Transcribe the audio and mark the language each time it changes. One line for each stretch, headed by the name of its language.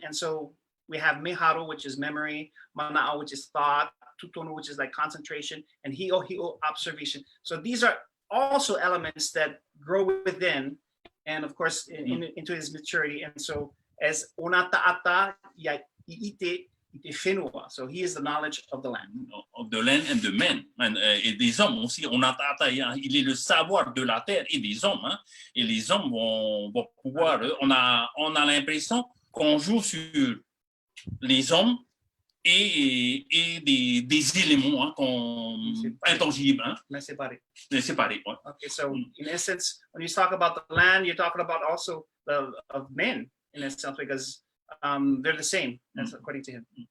English: And so we have Meharu, which is memory, Mana'o, which is thought, Tutonu, which is like concentration, and Hi'o, observation. So these are also elements that grow within, and of course, into his maturity. And so as
Tahitian: Onata'ata, Iite Whenua.
English: So he is the knowledge of the land. Of the land and the men.
French: Et des hommes aussi. Onata'ata, il est le savoir de la terre et des hommes. Hein. Et les hommes vont pouvoir... On a l'impression qu'on joue sur les hommes et des éléments, hein, intangibles. Hein. Mais séparés. Séparés, ouais.
English: Okay, so in essence, when you talk about the land, you're talking about also of men, in a sense, because they're the same, that's according to him.